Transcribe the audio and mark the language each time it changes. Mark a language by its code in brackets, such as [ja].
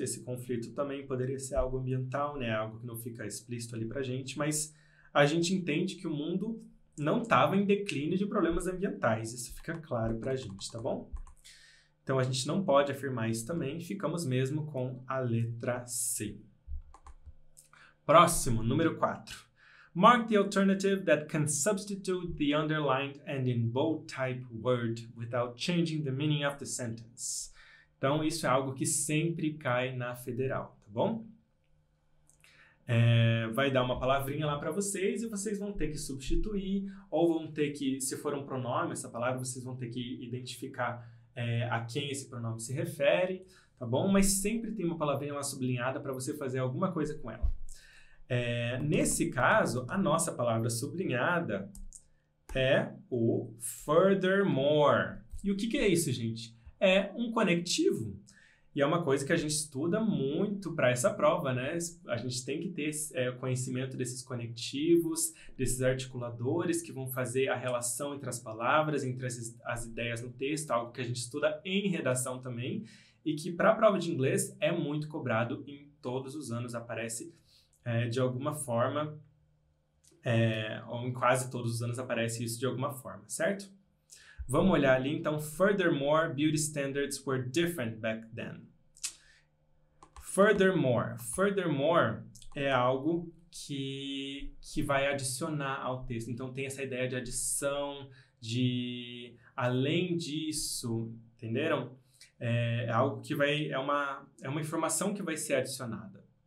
[pt] Esse conflito também poderia ser algo ambiental, né? Algo que não fica explícito ali pra gente, mas a gente entende que o mundo não estava em declínio de problemas ambientais. Isso fica claro pra gente, tá bom? Então a gente não pode afirmar isso também. Ficamos mesmo com a letra C. Próximo, número 4. [en] Mark the alternative that can substitute the underlined and in bold type word without changing the meaning of the sentence. [pt] Então, isso é algo que sempre cai na federal, tá bom? Vai dar uma palavrinha lá para vocês e vocês vão ter que substituir, ou vão ter que, se for um pronome, essa palavra, vocês vão ter que identificar a quem esse pronome se refere, tá bom? Mas sempre tem uma palavrinha lá sublinhada para você fazer alguma coisa com ela. Nesse caso, a nossa palavra sublinhada é o furthermore. E o que é isso, gente? É um conectivo. E é uma coisa que a gente estuda muito para essa prova, né? A gente tem que ter conhecimento desses conectivos, desses articuladores que vão fazer a relação entre as palavras, entre as ideias no texto, algo que a gente estuda em redação também, e que para a prova de inglês é muito cobrado em todos os anos, aparece de alguma forma, ou em quase todos os anos aparece isso de alguma forma, certo? Vamos olhar ali, então, [en] furthermore, beauty standards were different back then. [pt] Furthermore é algo que vai adicionar ao texto. Então, tem essa ideia de adição, de além disso, entenderam? É algo que é uma informação que vai ser adicionada.